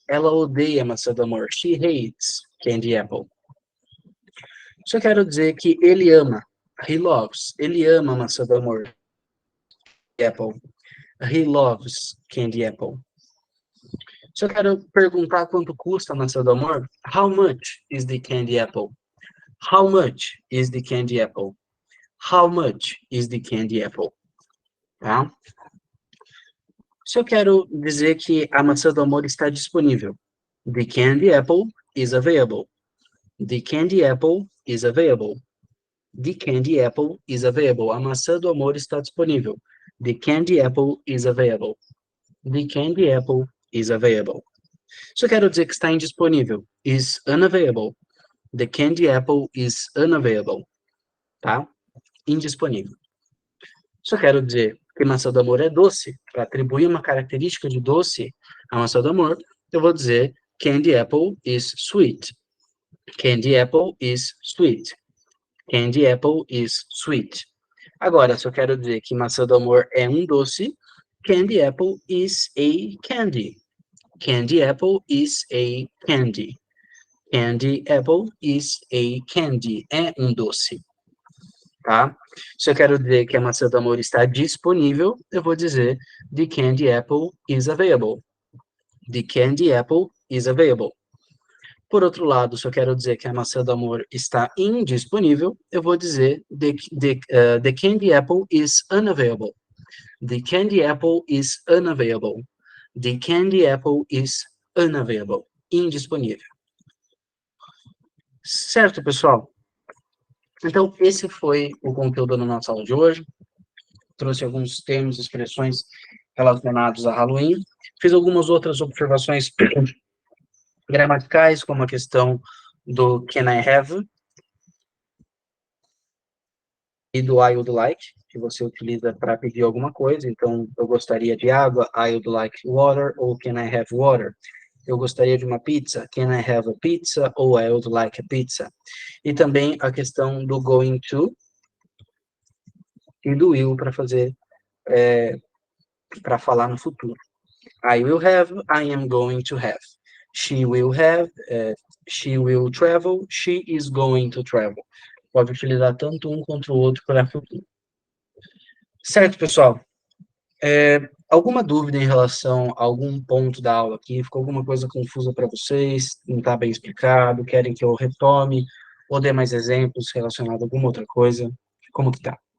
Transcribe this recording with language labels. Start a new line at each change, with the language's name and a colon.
Portuguese: Ela odeia maçã do amor.
English: She hates candy apple.
Portuguese: Só quero dizer que ele ama,
English: he loves.
Portuguese: Ele ama maçã do amor, apple.
English: He loves candy apple.
Portuguese: Só quero perguntar quanto custa a maçã do amor.
English: How much is the candy apple? How much is the candy apple? How much is the candy apple?
Portuguese: Tá? Se eu quero dizer que a maçã do amor está disponível.
English: The candy apple is available. The candy apple is available. The candy apple is available.
Portuguese: A maçã do amor está disponível.
English: The candy apple is available. The candy apple is available.
Portuguese: Se eu quero dizer que está indisponível,
English: is unavailable. The candy apple is unavailable.
Portuguese: Tá? Indisponível. Se eu quero dizer que maçã do amor é doce, para atribuir uma característica de doce à maçã do amor, eu vou dizer
English: candy apple is sweet. Candy apple is sweet. Candy apple is sweet.
Portuguese: Agora, se eu quero dizer que maçã do amor é um doce,
English: candy apple is a candy. Candy apple is a candy. Candy apple is a candy.
Portuguese: É um doce.
English: Tá?
Portuguese: Se eu quero dizer que a maçã do amor está disponível, eu vou dizer
English: the candy apple is available. The candy apple is available.
Portuguese: Por outro lado, se eu quero dizer que a maçã do amor está indisponível, eu vou dizer
English: the candy apple is unavailable. The candy apple is unavailable. The candy apple is unavailable. Indisponível.
Portuguese: Certo, pessoal? Então, esse foi o conteúdo da nossa aula de hoje. Trouxe alguns termos, expressões relacionados a Halloween. Fiz algumas outras observações gramaticais, como a questão do
English: can I have
Portuguese: e do
English: I would like,
Portuguese: que você utiliza para pedir alguma coisa. Então, eu gostaria de água,
English: I would like water,
Portuguese: ou
English: can I have water?
Portuguese: Eu gostaria de uma pizza,
English: can I have a pizza,
Portuguese: ou
English: I would like a pizza.
Portuguese: E também a questão do going to e do will para fazer, para falar no futuro.
English: I will have, I am going to have. She will have, she will travel, she is going to travel.
Portuguese: Pode utilizar tanto um quanto o outro para futuro. Certo, pessoal? Alguma dúvida em relação a algum ponto da aula aqui? Ficou alguma coisa confusa para vocês? Não está bem explicado? Querem que eu retome ou dê mais exemplos relacionados a alguma outra coisa? Como que tá?